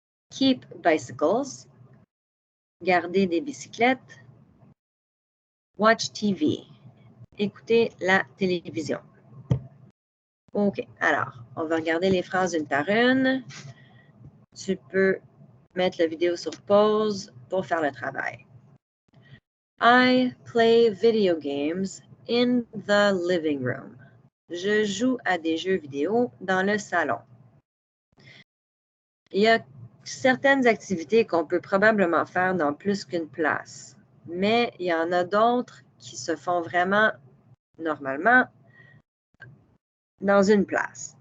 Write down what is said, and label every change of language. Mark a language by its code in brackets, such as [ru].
[en] Keep bicycles, [fr] garder des bicyclettes. [en] Watch TV, [fr] écouter la télévision. OK, alors, on va regarder les phrases une par une. Tu peux mettre la vidéo sur pause pour faire le travail. [en] I play video games in the living room. [fr] Je joue à des jeux vidéo dans le salon. Il y a certaines activités qu'on peut probablement faire dans plus qu'une place, mais il y en a d'autres qui se font vraiment normalement dans une place.